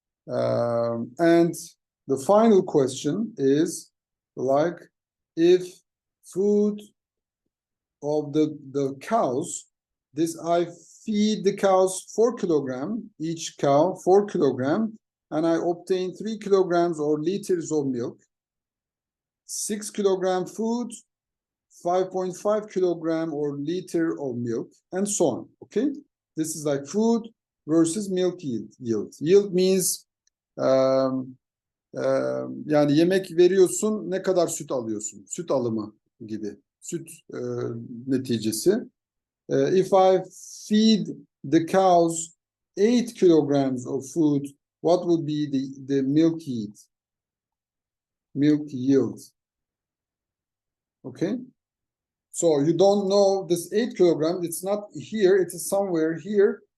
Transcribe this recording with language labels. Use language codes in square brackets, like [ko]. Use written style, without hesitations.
[en] And the final question is like, if food of the cows, I feed the cows 4 kilogram, each cow 4 kilogram, and I obtain 3 kilograms or liters of milk, 6 kilogram food, 5.5 kilogram or liter of milk, and so on. Okay, this is like food versus milk yield. Yield means [tr] yani yemek veriyorsun, ne kadar süt alıyorsun, süt alımı gibi, süt neticesi. [en] If I feed the cows 8 kilograms of food, what would be the milk yield? Okay, so you don't know this 8 kilograms, it's not here, it is somewhere here.